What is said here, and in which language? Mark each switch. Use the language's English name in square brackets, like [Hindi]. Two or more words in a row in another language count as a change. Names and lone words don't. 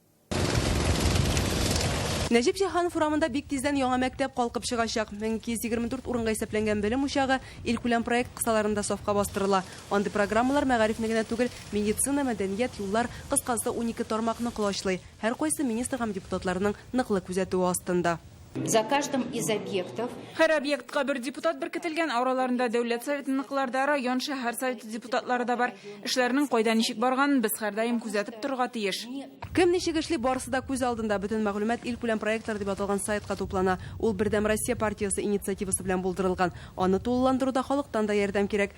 [Tatar] Нәҗип Җиһанов урамында бик тиздән яңа мәктәп калкып чыгачак. 1224 урынга исәпләнгән белем учагы илкүләм проект кысаларында сафка бастырыла. Андый программалар мәгарифне генә түгел, медицина, мәдәният, юллар, кыскасы 12 тармакны кулашлый. Һәр кайсы министр һәм депутатларның ныклы күзәтүе астында. [Russian] За каждым из объектов. [Tatar] Һәр объектка бер депутат беркетелгән, араларында дәүләт советы ныкларда, район шәһәр советы депутатлары да бар. Эшләрнең кайда ничек барганын без һәрдаим күзәтеп торырга тиеш. Кем ничек эшли, барысы да күз алдында. Бөтен мәгълүмат илкүләм проектлар дип аталган сайтка туплана. Ул Бердәм Россия партиясе инициативасы белән булдырылган. Аны тулыландыруда халыктан да ярдәм кирәк.